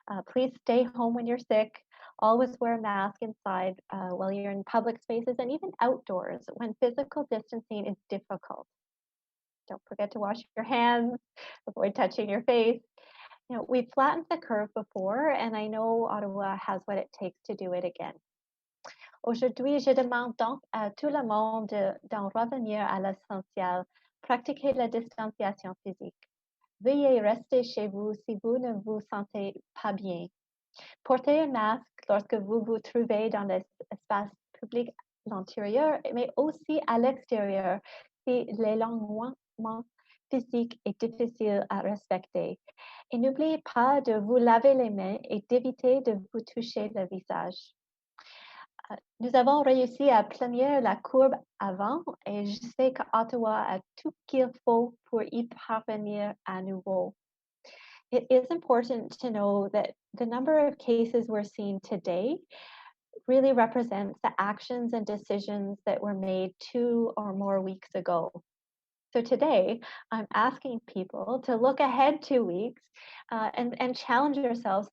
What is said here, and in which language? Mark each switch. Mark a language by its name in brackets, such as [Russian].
[English] Please stay home when you're sick. Always wear a mask inside while you're in public spaces and even outdoors when physical distancing is difficult. Don't forget to wash your hands, avoid touching your face. We've flattened the curve before, and I know Ottawa has what it takes to do it again. [French] Aujourd'hui, je demande donc à tout le monde d'en revenir à l'essentiel. Pratiquez la distanciation physique. Veuillez rester chez vous si vous ne vous sentez pas bien. Portez un masque lorsque vous vous trouvez dans l'espace public à l'intérieur, mais aussi à l'extérieur si l'éloignement physique est difficile à respecter. Et n'oubliez pas de vous laver les mains et d'éviter de vous toucher le visage. Nous avons réussi à planir la courbe avant et je sais qu'Ottawa a tout qu'il faut pour y parvenir à nouveau. [English] It is important to know that the number of cases we're seeing today really represents the actions and decisions that were made 2 or more weeks ago. So today, I'm asking people to look ahead 2 weeks and challenge yourselves.